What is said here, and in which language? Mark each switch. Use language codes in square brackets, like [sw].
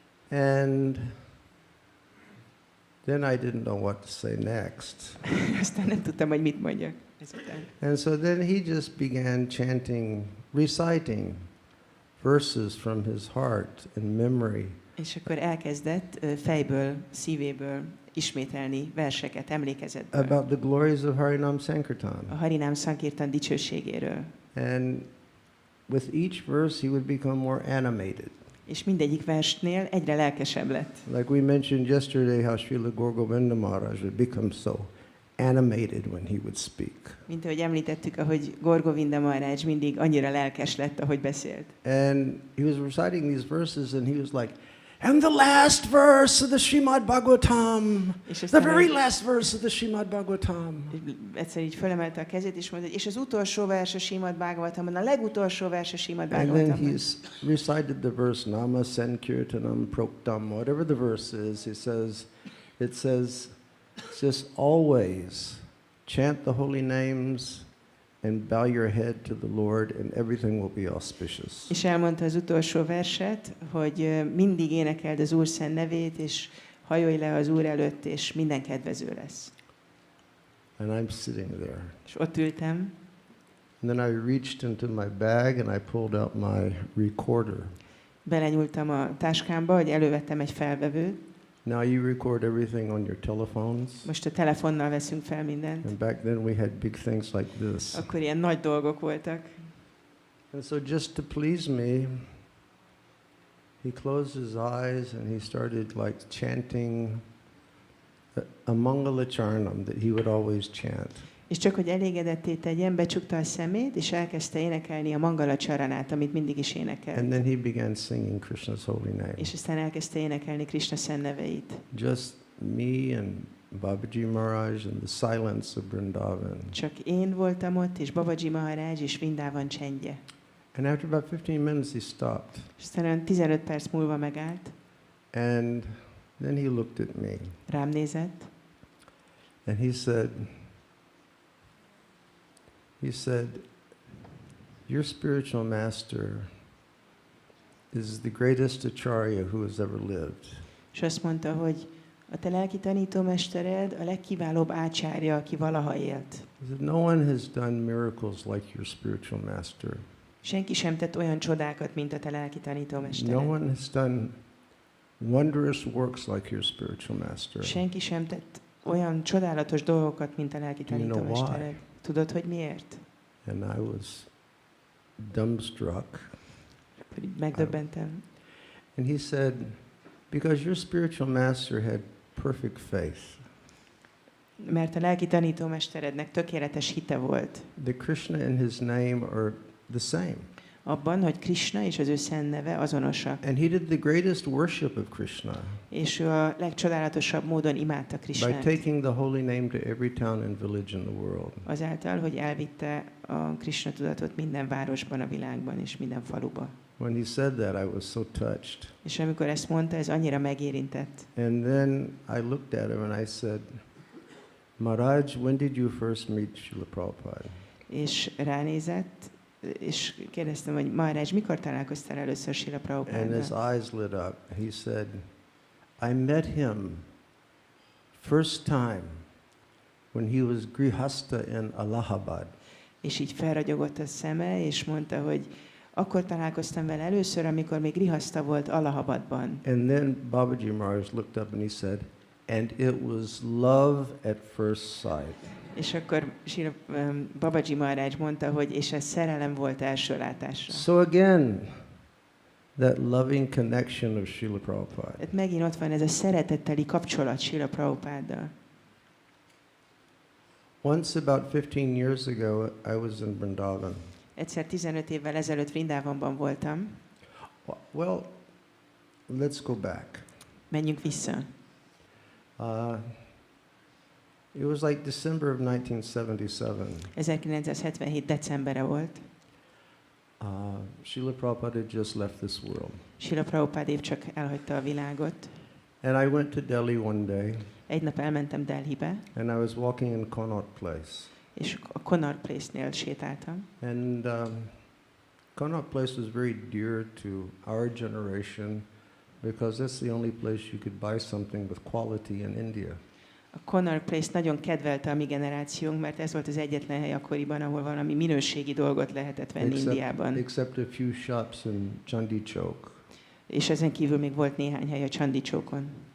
[en] And then I didn't know what to say next. [hu] Aztán nem tudtam, hogy mit mondjak ezután. [en] And so then he just began chanting, reciting verses from his heart and memory. [hu] És akkor elkezdett fejből, szívéből ismételni verseket, emlékezetből. [en] About the glories of Harinam [hu] A [en] Sankirtan. [hu] Harinám Sankirtan dicsőségéről. [en] And with each verse he would become more animated. [hu] És mindegyik versnél egyre lelkesebb lett. [en] Like we mentioned yesterday how Srila Gorgovinda Maharaj would become so animated when he would speak. [hu] Mint ahogy említettük, ahogy Gorgovinda Maharaj mindig annyira lelkes lett, ahogy beszélt. [en] And he was reciting these verses and he was like, and the last verse of the Srimad Bhagavatam, [hu] És [en] the [hu] aztán [en] very last verse of the Srimad Bhagavatam. [hu] egyszer így fölemelte a kezét, és mondta, és az utolsó vers a Srimad Bhagavatamban, a legutolsó vers a Srimad [en] And then [hu] Bhagavatamban. [en] he's recited the verse, Nama Sankirtanam Proktam, whatever the verse is, it says, just always chant the holy names and bow your head to the Lord and everything will be auspicious. [hu] És elmondta az utolsó verset, hogy mindig énekeld az Úr szent nevét, és hajolj le az Úr előtt, és minden kedvező lesz. [en] And I'm sitting there. [hu] És ott ültem, [en] And then I reached into my bag and I pulled out my recorder. [hu] belenyúltam a táskámba, hogy elővettem egy felvevőt. [en] Now you record everything on your telephones. [hu] Most a telefonnal veszünk fel mindent. [en] And back then we had big things like this. [hu] Akkor ilyen nagy dolgok voltak. [en] And so just to please me, he closed his eyes and he started like chanting a Mangala Charnam that he would always chant. [hu] És csak hogy elégedetté tegyen, becsukta a szemét, és elkezdte énekelni a Mangala Csaranát, amit mindig is énekel. [en] And then he began singing Krishna's holy name. [hu] És aztán elkezdte énekelni Krishna szent neveit. [en] Just me and Babaji Maharaj and the silence of Vrindavan. [hu] Csak én voltam ott, és Babaji Maharaj, és Vrindavan csendje. [en] And after about 15 minutes, he stopped. [hu] És aztán olyan 15 perc múlva megállt, [en] And then he looked at me. [hu] rám nézett, [en] And he said, your spiritual master is the greatest acharya who has ever lived. [hu] és azt mondta, hogy a te lelki tanítómestered a legkiválóbb ácsárja, aki valaha élt. [en] He said, no one has done miracles like your spiritual master. [hu] Senki sem tett olyan csodákat, mint a te lelki tanítómestered. [en] No one has done wondrous works like your spiritual master. [hu] Senki sem tett olyan csodálatos dolgokat, mint a lelki [en] Do you know [hu] tanítómestered. [en] why? [hu] Tudod, hogy miért? [en] And I was dumbstruck. [hu] Hogy megdöbbentem. [en] And he said, because your spiritual master had perfect faith. [hu] Mert a lelki tanítómesterednek tökéletes hite volt [en] The Krishna and his name are the same. [hu] abban, hogy Krishna és az ő szent neve azonosak. [en] And he did the greatest worship of Krishna [hu] És ő a legcsodálatosabb módon imádta [en] by [hu] Krishnát. [en] taking the holy name to every town and village in the world. [hu] Azáltal, hogy elvitte a Krishna tudatot minden városban, a világban és minden faluba. [en] When he said that, I was so touched. [hu] És amikor ezt mondta, ez annyira megérintett. [en] And then I looked at him and I said, Maharaj, when did you first meet Srila Prabhupada? [hu] És ránézett, és kérdeztem, hogy Maharaj, mikor találkoztál először Srila [en] And his [hu] Prabhupada? [en] eyes lit up. He said, I met him first time when he was grihasta in Allahabad. [hu] És így felragyogott a szeme, és mondta, hogy akkor találkoztam vele először, amikor még grihaszta volt Allahabadban. [en] And then Babaji Maharaj looked up and he said, and it was love at first sight. [hu] És akkor Babaji Maharaj mondta, hogy és ez szerelem volt első látásra. [en] So again, that loving connection of Srila Prabhupada. [hu] Tehát megint ott van ez a szeretetteli kapcsolat Srila Prabhupaddal. [en] Once about 15 years ago, I was in Vrindavan. [hu] Egyszer 15 évvel ezelőtt Vrindávonban voltam. [en] Well, let's go back. [hu] Menjünk vissza. [en] It was like December of 1977. [hu] 1977. decembere volt. [en] Srila Prabhupada had just left this world. [hu] Srila Prabhupada épp csak elhagyta a világot. [en] And I went to Delhi one day, [hu] Egy nap elmentem Delhibe, [en] and I was walking in Connaught Place. [hu] és a Connaught Place-nél sétáltam. [en] And Connaught Place was very dear to our generation because that's the only place you could buy something with quality in India. [hu] A Connaught Place nagyon kedvelte a mi generációnk, mert ez volt az egyetlen hely akkoriban, ahol valami minőségi dolgot lehetett venni Indiában. [en] Except a few shops in Chandi Chowk. [hu] És ezen kívül még volt néhány hely a Chandi Chowkon.